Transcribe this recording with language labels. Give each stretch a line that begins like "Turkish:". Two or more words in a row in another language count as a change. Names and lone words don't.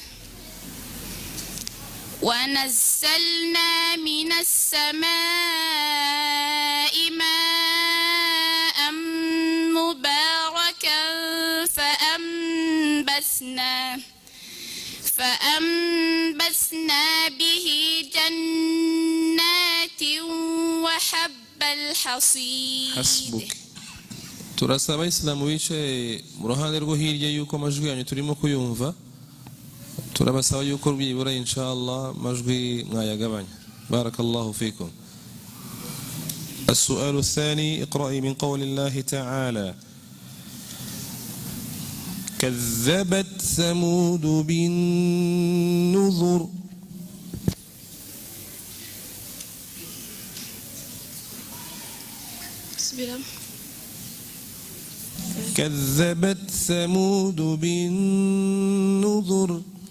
Arabic: ونزلنا من السماء ماء مباركا فأنبتنا به جنات وحب الحصيد
Kinyarwanda: حسبك turasaba Islamu bicaye mu ruhande rwo hirya yuko amajwi yanyu turimo kuyumva turabasaba yuko byibura inshallah amajwi mwayagabanya
Arabic: بارك الله فيكم السؤال الثاني اقرأي من قول الله تعالى كذبت ثمود بالنذر كذبت ثمود بالنذر